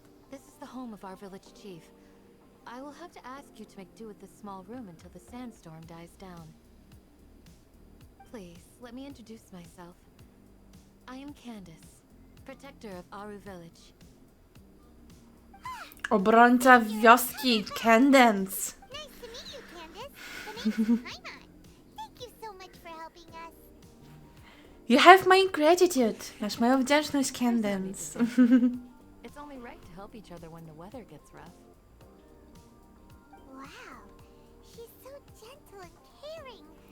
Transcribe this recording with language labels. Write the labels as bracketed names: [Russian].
[English] This is the home of our village chief. I will have to ask you to make do with this small room until the sandstorm dies down. Please, let me introduce myself. I am Candace, protector of Aru Village. [Polish] Obrońca wioski, Cadence. [English] Nice to meet you, Candace. The name's Paimon. Thank you so much for helping us. You have my gratitude. [Polish] Masz moją wdzięczność, Cadence. [English] It's only right to help each other when the weather gets rough. Wow, she's so gentle and caring.